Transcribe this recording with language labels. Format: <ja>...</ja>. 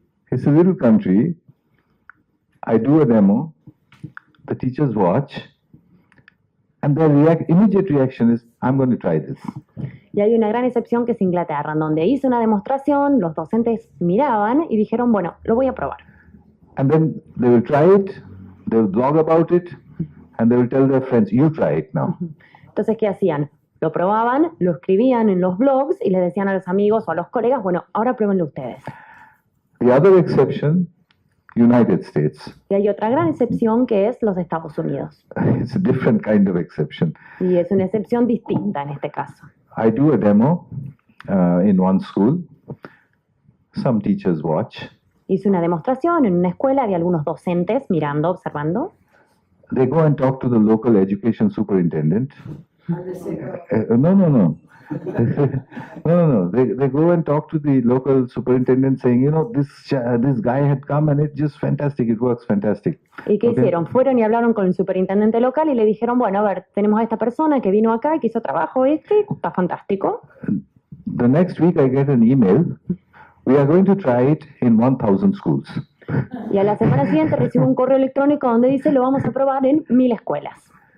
<en>It's a little country. I do a demo. The teachers watch, and their immediate reaction is, "I'm going to try this."</en> <es>Y hay una gran excepción que es Inglaterra, en donde hice una demostración, los docentes miraban y dijeron, bueno, lo voy a probar.</es> <en>And then they will try it. They will blog about it, and they will tell their friends, "You try it now."</en> <es>Entonces, ¿qué hacían? Lo probaban, lo escribían en los blogs y les decían a los amigos o a los colegas, bueno, ahora pruébenlo ustedes.</es> <en>The other exception, United States.</en> <es>Y hay otra gran excepción que es los Estados Unidos.</es> <en>It's a different kind of exception.</en> <es>Y es una excepción distinta en este caso.</es> <en>I do a demo in one school. Some teachers watch.</en> <es>Hice una demostración en una escuela de algunos docentes mirando, observando.</es> <en>They go and talk to the local education superintendent. No. No. They go and talk to the local superintendent saying, this guy had come and it's just fantastic. It works fantastic.</en> <es>¿Y qué hicieron? Fueron y hablaron con el superintendente local y le dijeron, bueno, a ver, tenemos a esta persona que vino acá y que hizo trabajo está fantástico.</es> <en>The next week I get an email. We are going to try it in 1,000 schools.</en> <es>Y a la semana siguiente recibo un correo electrónico donde dice, lo vamos a probar en 1000 escuelas.</es>